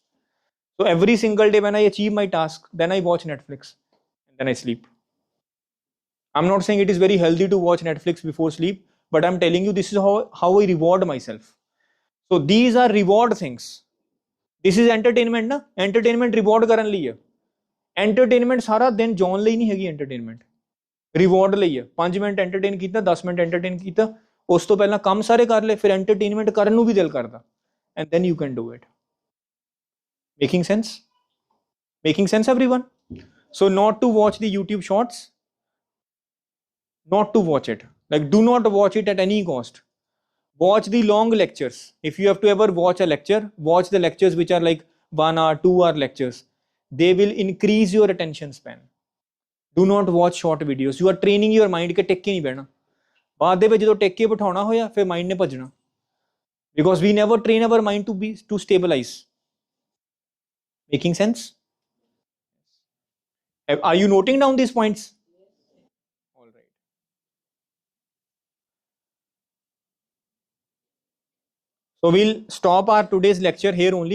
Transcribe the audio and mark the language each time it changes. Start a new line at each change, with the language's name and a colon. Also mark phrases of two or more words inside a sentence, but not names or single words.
English: So every single day when I achieve my task, then I watch Netflix and then I sleep. I'm not saying it is very healthy to watch Netflix before sleep, but I'm telling you this is how I reward myself. So these are reward things. This is entertainment ना, entertainment reward
Punjabi: ਕਰਨ ਲਈ ਹੈ. Entertainment ਸਾਰਾ ਦਿਨ ਜੌਨ ਲਈ ਨਹੀਂ ਹੈਗੀ entertainment. ਰਿਵਾਰਡ ਲਈ ਹੈ 5 ਮਿੰਟ ਐਂਟਰਟੇਨ ਕੀਤਾ 10 ਮਿੰਟ ਐਂਟਰਟੇਨ ਕੀਤਾ ਉਸ ਤੋਂ ਪਹਿਲਾਂ ਕੰਮ ਸਾਰੇ ਕਰ ਲਏ ਫਿਰ ਐਂਟਰਟੇਨਮੈਂਟ ਕਰਨ ਨੂੰ ਵੀ ਦਿਲ ਕਰਦਾ
English: and then you can do it making sense everyone. So not to watch the YouTube shorts, not to watch it, like do not watch it at any cost. Watch the long lectures. If you have to ever watch a lecture, watch the lectures which are like 1 hour 2 hour lectures. They will increase your attention span. Do not watch short videos. You are training your mind
Punjabi: ਕਿ ਟਿਕ ਕੇ ਨਹੀਂ ਬਹਿਣਾ ਬਾਅਦ ਦੇ ਵਿੱਚ ਜਦੋਂ ਟਿਕ ਕੇ ਬਿਠਾਉਣਾ ਹੋਇਆ ਫਿਰ ਮਾਈਂਡ ਨੇ ਭੱਜਣਾ
English: because we never train our mind to stabilize. Making sense? Are you noting down these points? All right. So we'll stop our today's lecture here only.